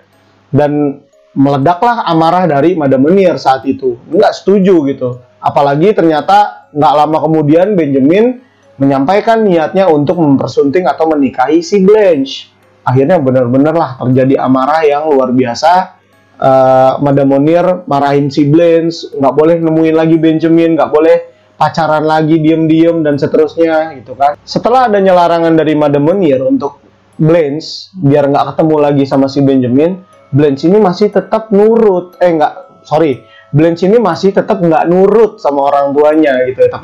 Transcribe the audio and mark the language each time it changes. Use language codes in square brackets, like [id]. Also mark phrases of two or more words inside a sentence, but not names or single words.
[id] Dan meledaklah amarah dari Madame Monier saat itu. Nggak setuju gitu. Apalagi ternyata nggak lama kemudian Benjamin menyampaikan niatnya untuk mempersunting atau menikahi si Blanche. Akhirnya benar-benar lah terjadi amarah yang luar biasa. Madame Monier marahin si Blanche, nggak boleh nemuin lagi Benjamin, nggak boleh pacaran lagi diem-diem dan seterusnya gitu kan. Setelah adanya larangan dari Madame Monier untuk Blanche biar nggak ketemu lagi sama si Benjamin, Blanche ini masih tetap nurut. Blanche ini masih tetap nggak nurut sama orang tuanya gitu ya.